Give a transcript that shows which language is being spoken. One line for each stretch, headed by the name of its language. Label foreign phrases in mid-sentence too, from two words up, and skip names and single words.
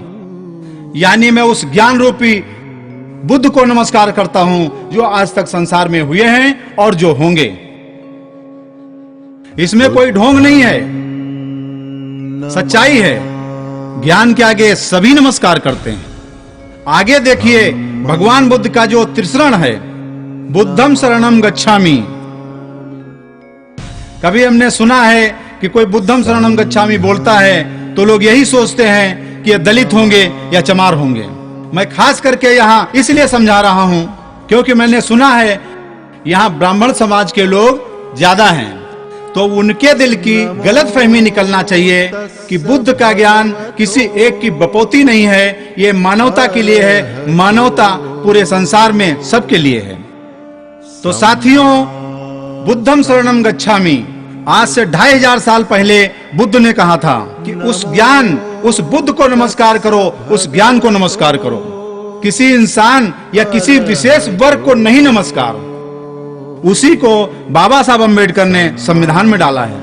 Hindi: यानी मैं उस ज्ञान रूपी बुद्ध को नमस्कार करता हूं जो आज तक संसार में हुए हैं और जो होंगे। इसमें कोई ढोंग नहीं है, सच्चाई है। ज्ञान के आगे सभी नमस्कार करते हैं। आगे देखिए भगवान बुद्ध का जो त्रिशरण है,
Pali: बुद्धम शरणम गच्छामि।
Hindi: कभी हमने सुना है कि कोई
Pali: बुद्धम शरणम गच्छामि
Hindi: बोलता है तो लोग यही सोचते हैं कि ये दलित होंगे या चमार होंगे। मैं खास करके यहां इसलिए समझा रहा हूं क्योंकि मैंने सुना है यहां ब्राह्मण समाज के लोग ज्यादा हैं, तो उनके दिल की गलत फहमी निकलना चाहिए कि बुद्ध का ज्ञान किसी एक की बपौती नहीं है, ये मानवता के लिए है, मानवता पूरे संसार में सबके लिए है। तो साथियों,
Pali: बुद्धम शरणम गच्छामि
Hindi: आज से 2500 साल पहले बुद्ध ने कहा था कि उस ज्ञान, उस बुद्ध को नमस्कार करो, उस ज्ञान को नमस्कार करो। किसी इंसान या किसी विशेष वर्ग को नहीं नमस्कार। उसी को बाबा साहब अम्बेडकर ने संविधान में डाला है।